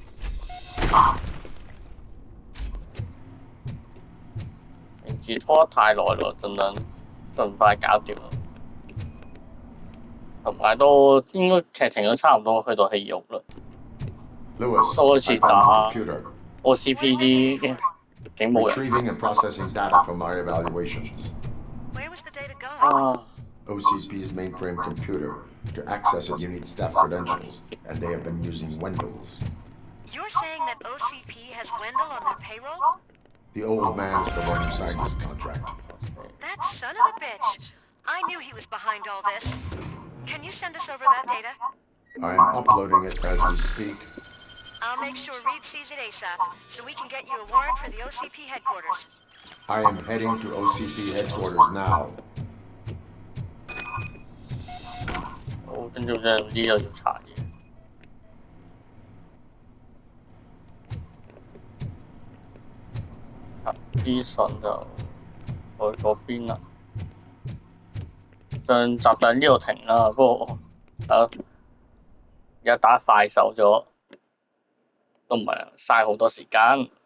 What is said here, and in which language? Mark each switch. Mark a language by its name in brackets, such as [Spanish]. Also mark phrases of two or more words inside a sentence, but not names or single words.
[Cantonese] 名字拖得太耐咯，盡快搞掂咯。同埋都應該劇情都差唔多去到戲肉啦，都好似打 OCP 啲警務人。 [English] Retrieving and processing data from our evaluations. OCP's mainframe computer. To access it, you need staff credentials, and they have been using Wendell's. You're saying that OCP has Wendell on their payroll? The old man is the one who signed this contract. That son of a bitch! I knew he was behind all this. Can you send us over that data? I am uploading it as we speak. I'll make sure Reed sees it ASAP, so we can get you a warrant for the OCP headquarters. I am heading to OCP headquarters now. [Cantonese] 好，跟住就呢度要查嘢。查資訊就去嗰邊啦。上集就喺呢度停啦，不過而家打快手咗，都唔係嘥好多時間。